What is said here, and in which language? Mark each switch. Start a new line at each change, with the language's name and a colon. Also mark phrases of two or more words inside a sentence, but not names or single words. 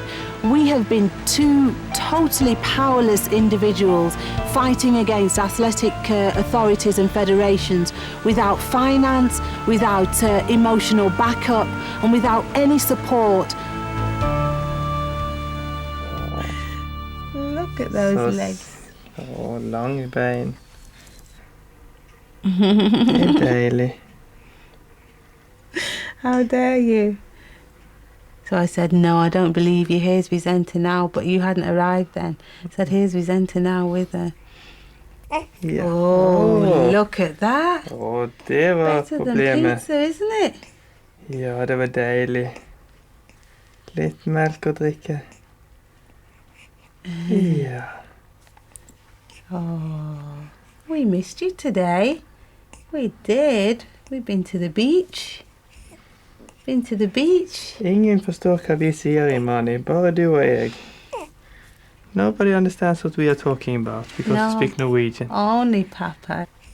English: We have been two totally powerless individuals fighting against athletic authorities and federations without finance, without emotional backup, and without any support. Look at those legs.
Norwegian: Så lang bein. Det är dejligt.
English: How dare you? So I said, "No, I don't believe you. Here's Vicente now." But you hadn't arrived then. I said, "Here's Vicente now with her."
Norwegian: Ja.
English: Oh, look at that.
Norwegian: Det var
English: Better
Norwegian: problemet.
English: than pizza, isn't it?
Norwegian: Ja, det var dejligt. Litt melk å drikke. Ja.
English: Oh, we missed you today. We did. We've been to the beach. Been to the beach.
Norwegian: Ingen forstår hva vi sier, Imani. Bare du og jeg.
English: Nobody understands what we are talking about because we speak Norwegian. Only Papa.